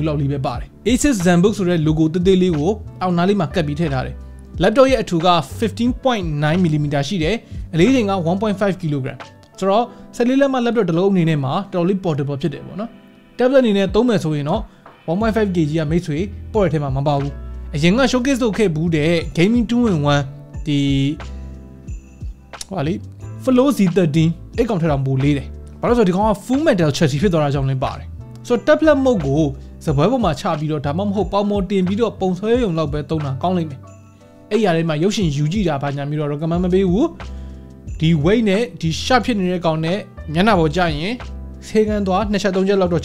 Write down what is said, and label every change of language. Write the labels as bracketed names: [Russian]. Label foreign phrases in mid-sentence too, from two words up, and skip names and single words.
[Burmese] လောက်လေးပဲပါတယ် Asus Zenbook ဆိုတဲ့ logo တေးသေးလေးကိုအောက်နားလေးမှာကတ်ပြီးထည့်ထားတယ် laptop ရဲ့အထူက 15.9mm ရှိတယ်အလေးချိန်က 1.5 kg ဆိုတော့14လက်မ laptop တစ်လုံးအနေနဲ့မှာတော်တော်လေး portable ဖြစ်တယ်ပေါ့နော် tablet အနေနဲ့သုံးမယ်ဆိုရင်တော့ 1.5 kg ကမိတ်ဆွေပေါ်တဲ့ထဲမှာမပါဘူးအရင်က showcase လုပ်ခဲ့ဘူးတဲ့ gaming 2-in-1 ဒီဟောလေ Flow Z13 အဲ့ကောင်ထ က်တော့ပိုလေးတယ်ဘာလို့ဆိုဒီကောင်က [English] full metal chassis [Burmese] ဖြစ်သွားတာကြောင့်လည်းပါတယ်ဆိုတော့ [English] tablet mode [Burmese] ကိုစပွဲပေါ်မှာချပြီးတော့ဒါမှမဟုတ်ပေါင်မော်တင်ပြီးတော့ပုံဆွဲရုံလောက်ပဲသုံးတာကောင်းလိမ့်မယ်အဲ့ရထဲမှာရုပ်ရှင်ယူကြည့်တာဘာညာမျိုးတော့ recommend မပေးဘူးဒီ weight နဲ့ဒီ sharp ဖြစ်နေတဲ့ကောင်နဲ့မျက်နှာပေါ်ကျရင်ဆေးကန်းသွား2ချက်3ချက်လောက်တော့